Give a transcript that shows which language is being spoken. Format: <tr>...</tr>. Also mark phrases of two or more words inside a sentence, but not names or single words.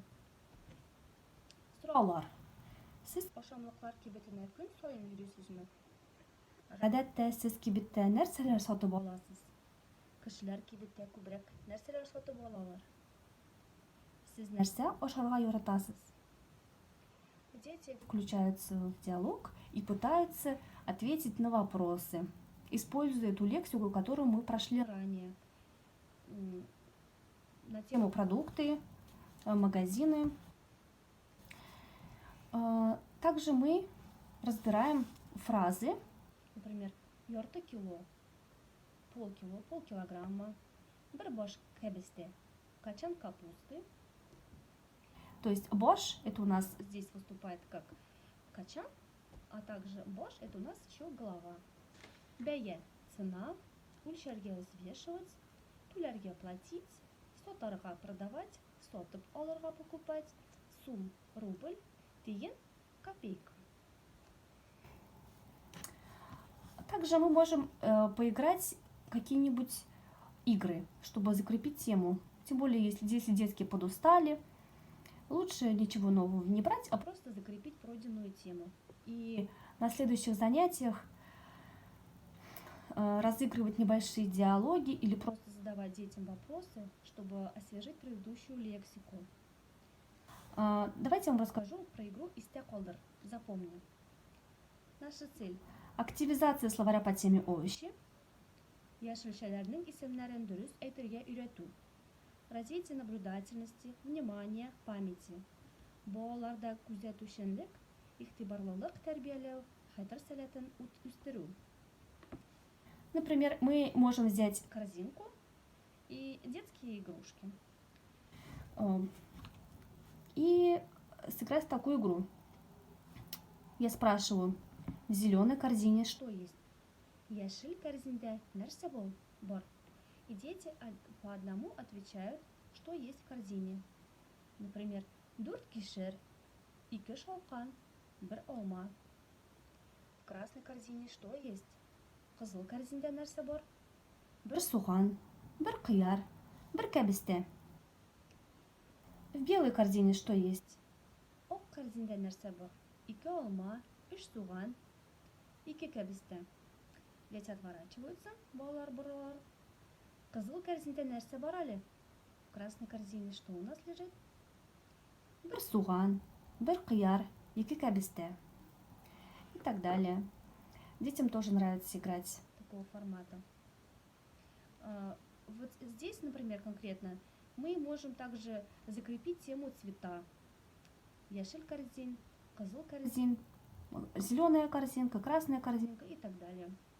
<tt>Сораулар. Сез ашамлыклар кибетенә көн саен йөрисезме? Гадәттә сез кибеттә нәрсәләр сатып аласыз? Кешеләр кибеттә күбрәк нәрсәләр сатып алалар? Сез нәрсә ашарга яратасыз?</tt> <ru>Дети включаются в диалог и пытаются ответить на вопросы, используя ту лексику, которую мы прошли ранее, на тему продукты, магазины. Также мы разбираем фразы, например,</ru> <tt>ярты кило,</tt> <ru>полкило, полкилограмма,</ru> <tt>бір бош кәбесте,</tt> <ru>качан капусты. То есть борщ это у нас здесь выступает как качан, а также борщ это у нас еще голова.</ru> <tt>Бәя цена, үлчәргә взвешивать, түләргә платить, сотарга продавать, сотып алырга покупать, сум рубль, тиен копейка.</tt> <ru>Также мы можем поиграть какие-нибудь игры, чтобы закрепить тему. Тем более, если детки подустали, лучше ничего нового не брать, а просто закрепить пройденную тему. И на следующих занятиях разыгрывать небольшие диалоги или просто задавать детям вопросы, чтобы освежить предыдущую лексику. Давайте я вам расскажу про игру «Истяколдыр». Запомни. Наша цель – активизация словаря по теме овощи.</ru> <tt>Яшелчәләрнең исемнәрен дөрес әйтергә өйрәтү.</tt> <ru>Развитие наблюдательности, внимания, памяти.</ru> <tt>Балаларда күзәтүчәнлек, игътибарлылык тәрбияләү, хәтер сәләтен үстерү.</tt> <ru>Например, мы можем взять корзинку и детские игрушки и сыграть в такую игру. Я спрашиваю, в зеленой корзине что есть?</ru> <tt>Яшель корзиндә нәрсә бар?</tt> <ru>И дети по одному отвечают, что есть в корзине.</ru> <tt>Например, 4 кишер, 2 шалкан, 1 алма.</tt> <ru>В красной корзине что есть?</ru> <tt>Кызыл корзиндә нәрсә бар? 1 суган, 1 кыяр, 1 кәбестә.</tt> <ru>В белой корзине что есть?</ru> <tt>Ок корзиндә нәрсә бар? 2 алма, 3 суган, 2 кәбестә.</tt> <ru>Дети отворачиваются,</ru> <tt>балалар буралар. Кызыл корзиндә нәрсә бар әле?</tt> <ru>В красной корзине что у нас лежит?</ru> <tt>1 суган, 1 кыяр, 2 кәбестә.</tt> <ru>И так далее. Детям тоже нравится играть такого формата. Вот здесь, например, конкретно, мы можем также закрепить тему цвета.</ru> <tt>Яшель корзин, кызыл корзин,</tt> <ru>зеленая корзинка, красная корзинка и так далее.</ru>